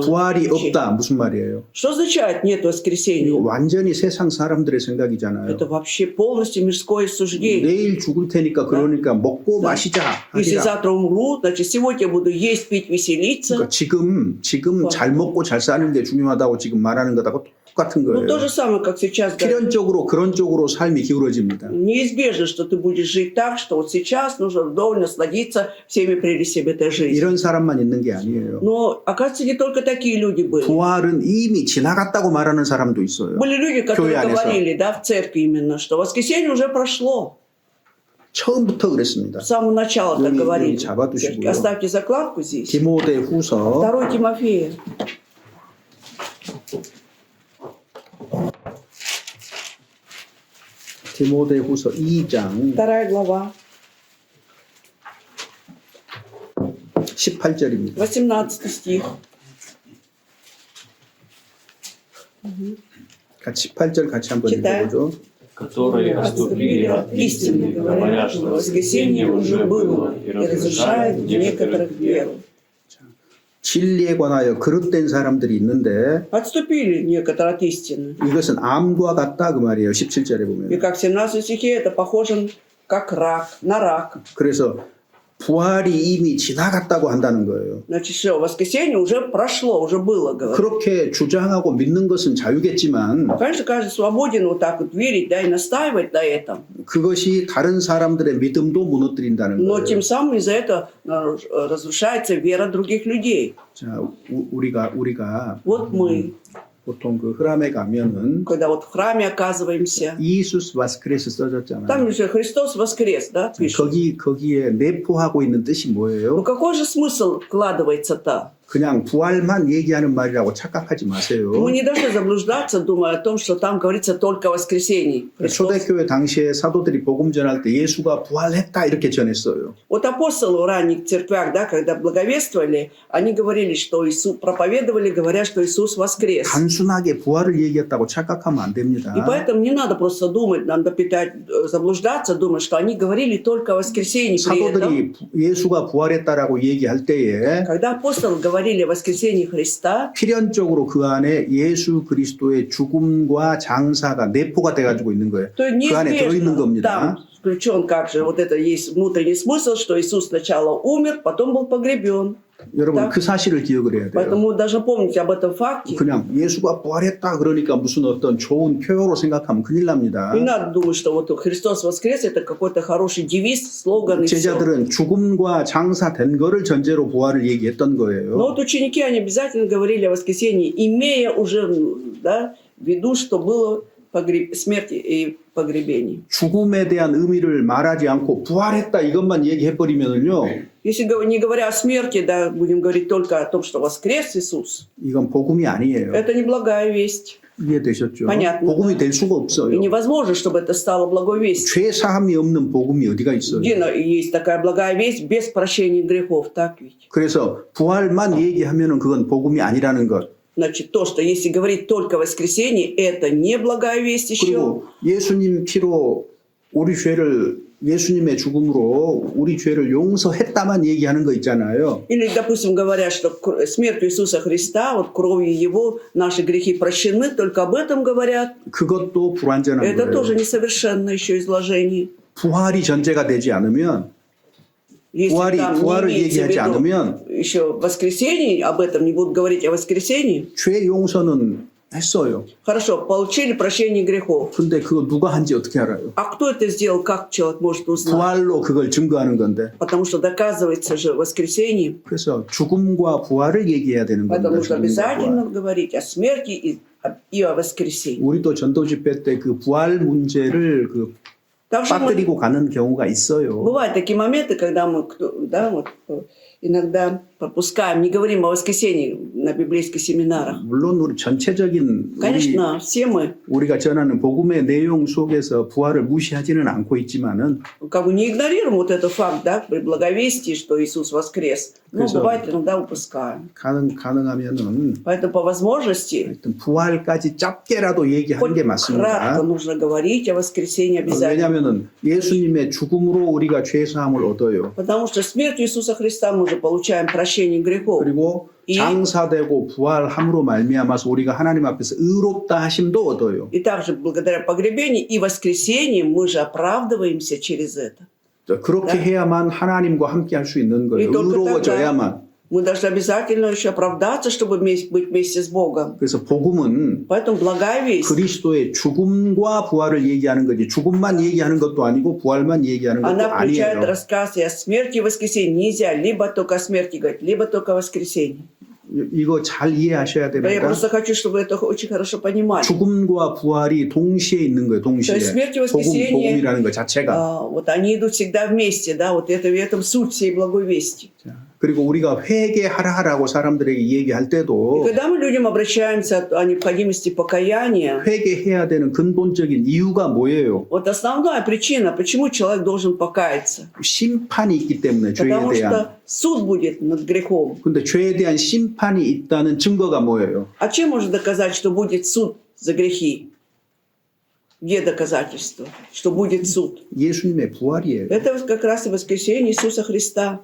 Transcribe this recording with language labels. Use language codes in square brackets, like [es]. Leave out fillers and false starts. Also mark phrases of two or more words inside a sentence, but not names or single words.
[ko] 부활이 없다 무슨 말이에요? [ru] Что означает нет [ko] 이거 [ru] воскресения? [ko] 완전히 세상 사람들의 생각이잖아요. [ru] Это вообще полностью мирское суждение. [ko] 내일 죽을 테니까 그러니까 먹고 마시자 [ru] Если [ko] 하리라. [ru] завтра умру, значит сегодня я буду есть, пить, веселиться. [ko] 그러니까 지금 잘 먹고 잘 사는 게 중요하다고 지금 말하는 것하고 똑같은 [ru] Ну, то [ko] 거예요. [ru] же самое, как сейчас говорят. [ko] 필연적으로 그런 쪽으로 삶이 기울어집니다. [ru] Неизбежно, что ты будешь жить так, что вот сейчас нужно вдоволь насладиться всеми прелестями этой жизни. [ko] 이런 사람만 있는 게 아니에요. [ru] Но, оказывается, не только такие люди были. [ko] 부활은 이미 지나갔다고 말하는 사람도 있어요. [ru] Были люди, которые [ko] 교회 안에서. [ru] говорили, да, в церкви именно, что воскресенье уже прошло. [ko] 처음부터 그랬습니다. [ru] С самого начала так [ko] 여기 [ru] говорили. [ko] 잡아두시고요. [ru] Оставьте закладку здесь. [ko] 디모데 후서 [ru] 2 Тимофея. [ko] 디모데 후서 2장 [ru] 2 глава, [ko] 18절입니다. [ru] 18 стих. [ko] 18절 같이 한번 [ru] читаем. [ko] 읽어보죠. [ru] которые отступили от истины, говорят, что воскресенье уже было, и разрушают некоторых веру. [ko] 진리에 관하여 그릇된 사람들이 있는데 Отступили некоторые от истины. 이것은 암과 같다 그 말이에요. 17절에 [ru] И [ko] 보면. [ru] как в 17 стихе, это похоже как рак, на рак. [ko] 그래서 부활이 이미 지나갔다고 한다는 거예요. [ru] Значит, все, воскресенье уже прошло, уже было, говорят. [ko] 그렇게 주장하고 믿는 것은 자유겠지만 [ru] Конечно, каждый свободен вот так вот верить, да, и настаивать на этом. [ko] 그것이 다른 사람들의 믿음도 무너뜨린다는 [ru] Но [ko] 거예요. [ru] тем самым из-за этого разрушается вера других людей. [ko] 자, 우리가 [ru] Вот мы, [ko] 보통 그 흐람에 가면은 [ru] когда вот в храме оказываемся, Иисус воскрес [ko] 써졌잖아요. [ru] там же Христос воскрес, да, пишет. [ko] 거기에 내포하고 있는 뜻이 [ru] Ну [ko] 뭐예요? [ru] какой же смысл вкладывается-то? [ko] 그냥 부활만 얘기하는 말이라고 착각하지 [ru] Мы [ko] 마세요. [ru] не должны заблуждаться, думая о том, что там говорится только о воскресении. Христос. [ko] 초대교회 당시에 사도들이 복음 전할 때 예수가 부활했다 이렇게 전했어요. [ru] Вот апостолы в ранних церквях, да, когда благовествовали, они говорили, что Иисус, проповедовали, говоря, что Иисус воскрес. [ko] 단순하게 부활을 얘기했다고 착각하면 안 됩니다. [ru] И поэтому не надо просто думать, надо заблуждаться, думать, что они говорили только о воскресении. При этом, [ko] 사도들이 예수가 부활했다라고 얘기할 때에 [ru] когда апостолы говорили о воскресении Христа, [ko] 필연적으로 그 안에 예수 그리스도의 죽음과 장사가 내포가 돼가지고 있는 거예요. [ru] то [ko] 그 안에 들어있는 [ru] неизбежно [ko] 겁니다. [ru] там включен как же вот это есть внутренний смысл, что Иисус сначала умер, потом был погребен. [ko] 여러분 [ru] Так. [ko] 그 사실을 기억을 해야 돼요. [ru] Поэтому даже помните об этом факте. [ko] 그냥 예수가 부활했다 그러니까 무슨 어떤 좋은 표어로 생각하면 큰일 납니다. [ru] Не надо думать, что вот Христос воскрес, это какой-то хороший девиз, слоган и все. [ko] 제자들은 죽음과 장사된 거를 전제로 부활을 얘기했던 [ru] Но [ko] 거예요. [ru] вот ученики, они обязательно говорили о воскресении, имея уже, да, в виду, что было смерть и погребение. [ko] 죽음에 대한 의미를 말하지 않고 부활했다 이것만 얘기해버리면요. [ru] Если не говоря о смерти, да, будем говорить только о том, что воскрес Иисус, [ko] 이건 복음이 아니에요. [ru] это не благая весть. [ko] 이해되셨죠? [ru] понятно. [ko] 복음이 될 수가 [ru] И [ko] 없어요. [ru] невозможно, чтобы это стало благой вестью. [ko] 죄 사함이 없는 복음이 어디가 있어요? [ru] Где есть такая благая весть без прощения грехов, так ведь? [ko] 그래서 부활만 얘기하면은 그건 복음이 아니라는 것. [ru] Значит, то, что если говорить только о воскресении, это не благая весть еще. [ko] 그리고 예수님 피로 우리 죄를 예수님의 죽음으로 우리 죄를 용서했다만 얘기하는 거 있잖아요. [ru] Или, допустим, говорят, что смертью Иисуса Христа, вот кровью Его, наши грехи прощены, только об этом говорят. [ko] 그것도 불완전한 [ru] Это [ko] 거예요. [ru] тоже несовершенное еще изложение. [ko] 부활이 전제가 되지 않으면 [ru] Если там не [ko] 부활을 [ru] имеется в [ko] 얘기하지 [ru] виду [ko] 않으면 [ru] еще воскресенье, об этом не будут говорить о воскресении. [ko] 죄 용서는 했어요. [ru] Хорошо, получили прощение грехов. [ko] 근데 그거 누가 한지 어떻게 알아요? [ru] А кто это сделал, как человек может узнать? [ko] 부활로 그걸 증거하는 건데. [ru] Потому что доказывается же воскресенье. [ko] 그래서 죽음과 부활을 얘기해야 되는 겁니다. [ru] Потому что [ko] 죽음과 [ru] обязательно [ko] 부활. [ru] говорить о смерти и о воскресении. [ko] 우리도 전도 집회 때 그 부활 문제를 그 [ru] Также [ko] 빠뜨리고 가는 경우가 있어요. [ru] бывают такие моменты, когда мы, да, вот, иногда пропускаем, не говорим о воскресенье на библейских семинарах. [ko] 물론 우리 전체적인 [ru] Конечно, все мы [ko] 우리가 전하는 복음의 내용 속에서 부활을 무시하지는 않고 있지만은 [ru] как бы не игнорируем вот этот факт, да, при благовестии, что Иисус воскрес. Но [ko] 그래서- [ru] бывает иногда упускаем. [ko] 가능하면은 [ru] Поэтому по возможности [ko] 하여튼 부활까지 짧게라도 얘기하는 게 [ru] хоть [ko] 맞습니다. [ru] кратко нужно говорить о воскресении обязательно. [ko] 왜냐하면은 예수님의 죽음으로 우리가 죄 사함을 얻어요. [ru] Потому что смертью Иисуса Христа мы уже получаем прощение грехов. [ko] 그리고 이- 장사되고 부활함으로 말미암아서 우리가 하나님 앞에서 의롭다 하심도 얻어요. [ru] И также благодаря погребению и воскресению мы же оправдываемся через это. [ko] 그렇게 네. 해야만 하나님과 함께 할 수 있는 거예요. 이 [ru] только [ko] 의로워져야만. [ru] Мы должны обязательно еще оправдаться, чтобы быть вместе с Богом. [ko] 그래서 복음은 [ru] Поэтому благая весть, [ko] 그리스도의 죽음과 부활을 얘기하는 거지 죽음만 얘기하는 것도 아니고 부활만 얘기하는 것도 [ru] она включает [ko] 아니에요. [ru] рассказ и о смерти и воскресении. Нельзя либо только о смерти говорить, либо только о воскресении. [ko] 이거 잘 이해하셔야 [ru] Я [ko] 됩니다. [ru] просто хочу, чтобы вы это очень хорошо понимали. [ko] 죽음과 부활이 동시에 있는 거예요. 동시에. [ru] То есть смерть и [ko] 복음, [ru] воскресение, [ko] 복음이라는 것 자체가. [ru] вот они идут всегда вместе, да, вот это, в этом суть всей благой вести. [ko] 자, 그리고 우리가 회개하라고 사람들에게 얘기할 [ru] И [ko] 때도 [ru] когда мы людям обращаемся о необходимости покаяния, [ko] 회개해야 되는 근본적인 이유가 뭐예요? [ru] вот основная причина, почему человек должен покаяться. [ko] 심판이 있기 때문에 죄에 [ru] Потому [ko] 대한. [ru] что суд будет над грехом. [ko] 근데 죄에 대한 심판이 있다는 증거가 뭐예요? [ru] А чем можно доказать, что будет суд за грехи? Где доказательства, что будет суд? [ko] 예수님의 부활이에요. [ru] Это вот как раз и воскресение Иисуса Христа.